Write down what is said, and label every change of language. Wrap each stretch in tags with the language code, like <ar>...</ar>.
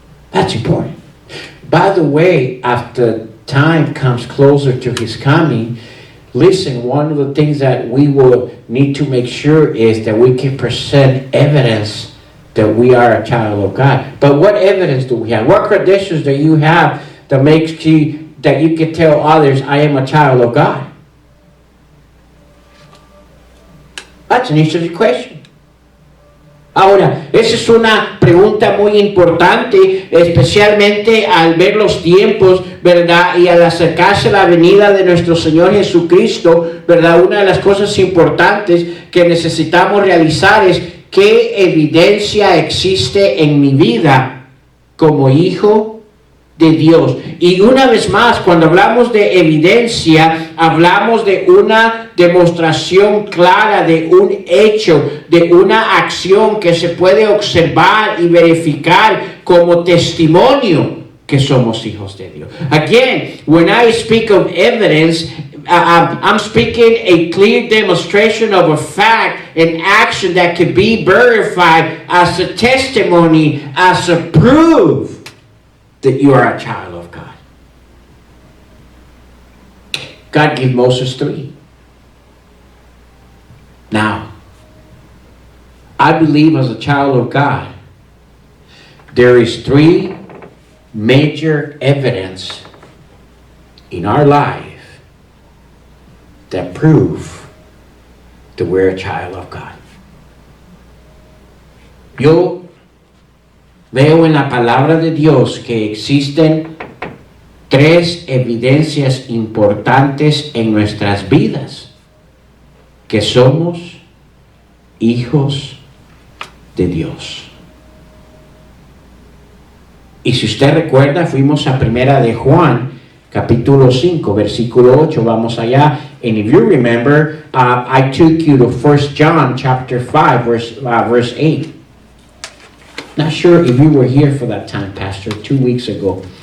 <en>That's important. By the way, after time comes closer to his coming, listen, one of the things that we will need to make sure is that we can present evidence that we are a child of God. But what evidence do we have? What credentials do you have that makes you that you can tell others, I am a child of God? That's an interesting question.</en> <es>Ahora, esa es una pregunta muy importante, especialmente al ver los tiempos, ¿verdad? Y al acercarse a la venida de nuestro Señor Jesucristo, ¿verdad? Una de las cosas importantes que necesitamos realizar es qué evidencia existe en mi vida como hijo de Dios. Y una vez más, cuando hablamos de evidencia, hablamos de una demostración clara, de un hecho, de una acción que se puede observar y verificar como testimonio que somos hijos de Dios.</es> <en>Again, when I speak of evidence, I'm speaking a clear demonstration of a fact, an action that can be verified as a testimony, as a proof that you are a child of God. God gave Moses 3. Now, I believe as a child of God, there is 3 major evidence in our life that prove that we're a child of God.</en> <es>Yo veo en la palabra de Dios que existen 3 evidencias importantes en nuestras vidas que somos hijos de Dios. Y si usted recuerda, fuimos a Primera de Juan, capítulo 5, versículo 8. Vamos allá.</es> <en>And if you remember, I took you to 1 John chapter 5, verse 8. Not sure if you were here for that time, Pastor, 2 weeks ago.</en>